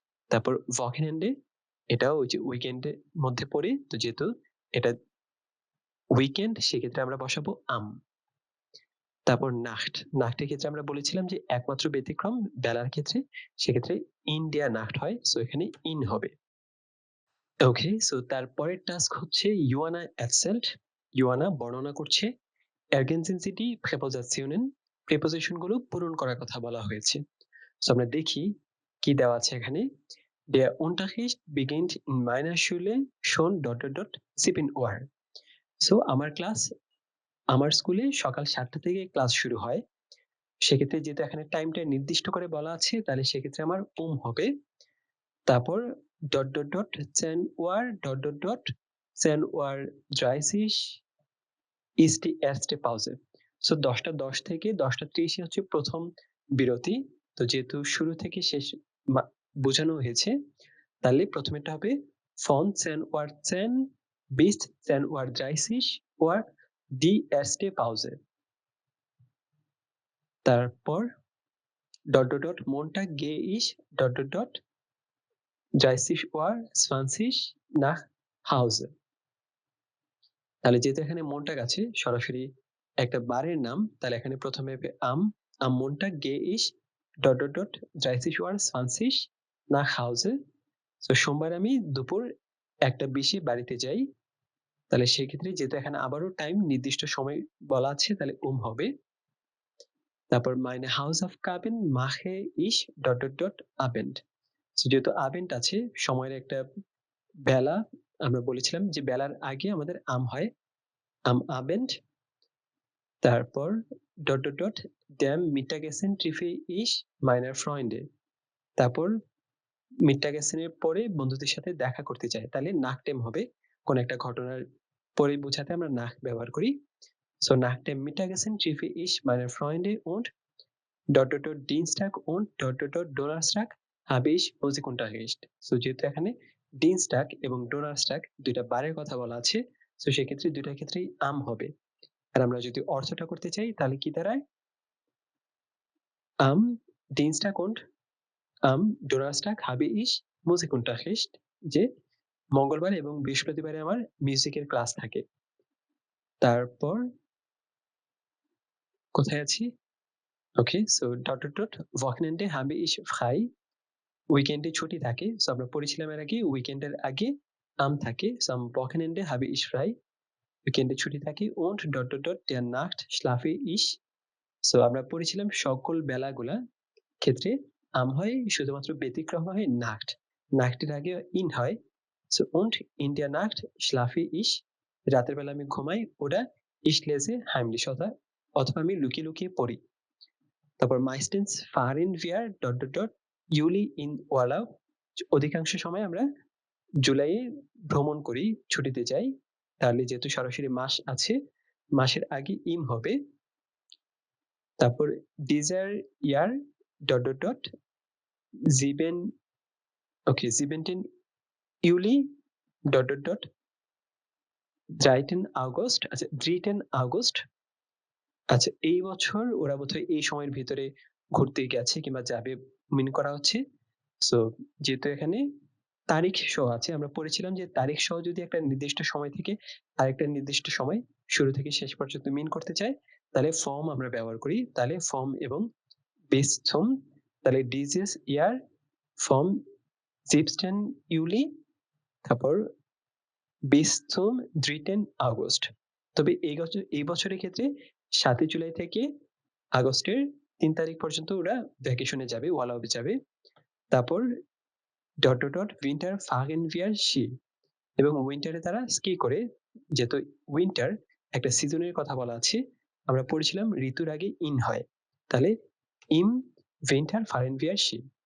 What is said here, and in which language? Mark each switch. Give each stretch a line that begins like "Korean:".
Bangla: তারপর ভকেনহ্যান্ডে, এটাও ওই যে উইকেন্ডের মধ্যে পড়ে, তো যেহেতু এটা উইকেন্ড সেক্ষেত্রে আমরা বসাবো আম। তারপর নাক্ট, নাক্টের ক্ষেত্রে আমরা বলেছিলাম যে একমাত্র ব্যতিক্রম বেলার ক্ষেত্রে, সেক্ষেত্রে ইন্ডিয়া নাক্ট হয়, সো এখানে ইন হবে। ওকে, সো তারপরের টাস্ক হচ্ছে ইউয়ানা এফসেল্ট।
German: ইউয়ানা
Bangla: বর্ণনা করছে
German: ergänzen Sie die Präpositionen।
Bangla: Preposition গুলো পূরণ করার কথা বলা হয়েছে। সো আমরা দেখি কি দেওয়া আছে এখানে।
German: Der Unterricht beginnt in meiner Schule schon ... 7 Uhr।
Bangla: So আমার স্কুলে সকাল 7টা থেকে ক্লাস শুরু হয়। সেক্ষেত্রে যেহেতু এখানে টাইমটা নির্দিষ্ট করে বলা আছে তাহলে সেক্ষেত্রে আমার হবে। তারপর
German: ... 10 Uhr ... 10 Uhr 30 ist die erste Pause।
Bangla: So 10টা 10 থেকে 10টা 30 হচ্ছে প্রথম বিরতি। তো যেহেতু শুরু থেকে শেষ বোঝানো হয়েছে তাহলে প্রথমেটা হবে
German: von 10 Uhr 10 bis 10 Uhr 30 Uhr die erste Pause।
Bangla: তারপর
German: ... Montag gehe ich ... 30 Uhr 20 nach Hause।
Bangla: তাহলে যেহেতু এখানে মন্টাগ আছে সরাসরি একটা বারের নাম, তাহলে এখানে প্রথমে হবে
German: am Montag gehe ich ... 30 Uhr 20 nach Hause।
Bangla: তো সোমবার আমি দুপুর 1:20 বাড়িতে যাই। তাহলে সেক্ষেত্রে যেহেতু এখানে আবারও টাইম নির্দিষ্ট সময় বলা আছে তাহলে হবে। তারপর
German: meine Hausaufgaben mache ich ... Abend।
Bangla: যেহেতু Abend আছে সময়ের একটা বেলা, আমরা বলেছিলাম যে বেলার আগে আমাদের হয়
German: am Abend।
Bangla: তারপর ...
German: dem Mittagessen treffe ich meine Freunde।
Bangla: তারপর মিট্টাগেসেনের পরে বন্ধুদের সাথে দেখা করতে চাই, তাহলে
German: nach dem
Bangla: হবে কোন একটা ঘটনার পরে বোঝাতে আমরা nach ব্যবহার করি।
German: So nach dem Mittagessen treffe ich meine Freunde und ... Dienstag und ... Donnerstag habe ich Musikunterricht।
Bangla: So যেহেতু এখানে Dienstag এবং Donnerstag দুইটা বারের কথা বলা আছে, so সেক্ষেত্রে দুইটার ক্ষেত্রেই হবে। আর আমরা যদি অর্থটা করতে চাই তাহলে কি দাঁড়ায়?
German: Am Dienstag und am Donnerstag habe ich Musikunterricht,
Bangla: যে মঙ্গলবার এবং বৃহস্পতিবারে আমার মিউজিকের ক্লাস থাকে। তারপর কোথায় আছি? ওকে, so ...
German: Wochenende habe ich frei।
Bangla: উইকেন্ডে ছুটি থাকে। সো আমরা পড়েছিলাম এর আগে উইকেন্ডের আগে থাকে। So
German: am Wochenende habe ich frei।
Bangla: উইকেন্ডে ছুটি থাকে
German: und ... der Nacht schlafe ich।
Bangla: So আমরা পড়েছিলাম সকল বেলাগুলা ক্ষেত্রে হয় শুধুমাত্র ব্যতিক্রম হয় Nacht। Nacht এর আগে in হয়।
German: সো und in der Nacht schlafe ich।
Bangla: রাতের বেলা আমি ঘুমাই, ওটা
German: ich lese heimlich
Bangla: অথবা আমি লুকিয়ে লুকিয়ে পড়ি। তারপর
German: meistens fahren wir ... Juli in Urlaub।
Bangla: অধিকাংশ সময় আমরা জুলাইয়ে ভ্রমণ করি, ছুটিতে যাই। তাহলে যেহেতু সরাসরি মাস আছে, মাসের আগে im হবে। তারপর
German: dieser Jahr ... 17 Juli ... 13 August। আচ্ছা 13 August।
Bangla: আচ্ছা এই বছর ওরা বোধহয় এই সময়ের ভিতরে ঘুরতে গেছে কিংবা যাবে মিন করা হচ্ছে। সো যেহেতু এখানে তারিখ সহ আছে, আমরা পড়েছিলাম যে তারিখ সহ যদি একটা নির্দিষ্ট সময় থেকে আরেকটা নির্দিষ্ট সময় শুরু থেকে শেষ পর্যন্ত মিন করতে চাই তাহলে ফর্ম আমরা ব্যবহার করি। তাহলে ফর্ম এবং
German: bis zum, তাহলে dieses Jahr vom 17 Juli
Bangla: তারপর
German: bis zum 3 August।
Bangla: তবে এই বছরের ক্ষেত্রে 7 জুলাই থেকে আগস্টের 3 তারিখ পর্যন্ত ওরা ভ্যাকেশনে যাবে, ওয়ালাবে যাবে। তারপর
German: ... winter fahren wir Ski।
Bangla: এবং উইন্টারে তারা স্কি করে। যেহেতু উইন্টার একটা সিজনের কথা বলা আছে, আমরা পড়েছিলাম ঋতুর আগে ইন হয়, তাহলে
German: im Winter fahren wir Ski।